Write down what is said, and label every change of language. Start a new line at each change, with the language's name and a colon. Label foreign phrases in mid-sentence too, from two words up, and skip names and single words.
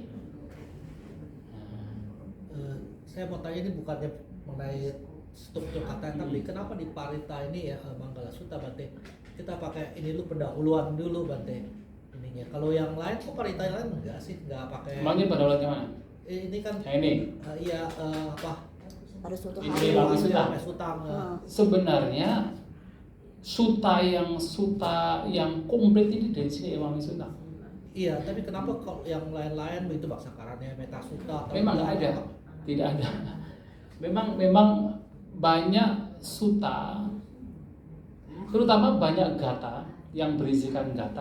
Indonesian: Saya mau tanya, ini bukannya mengenai struktur kata, tapi kenapa di parita ini ya Manggala Sutta Bante kita pakai ini dulu, pendahuluan dulu Bante ininya. Kalau yang lain kok parita yang lain enggak sih, enggak pakai. Emangnya pendahuluannya mana? Ini kan Yang ini. iya apa? Pada suatu Ini hari. Ewangi Sutta. Sutang. Sebenarnya suta yang komplit ini dari sini Ewangi Sutta. Iya, tapi kenapa kalau yang lain-lain begitu Baksakarannya, Meta Sutta atau Memang nggak ada, tidak ada. Memang banyak sutta, terutama banyak gata yang berisikan gata.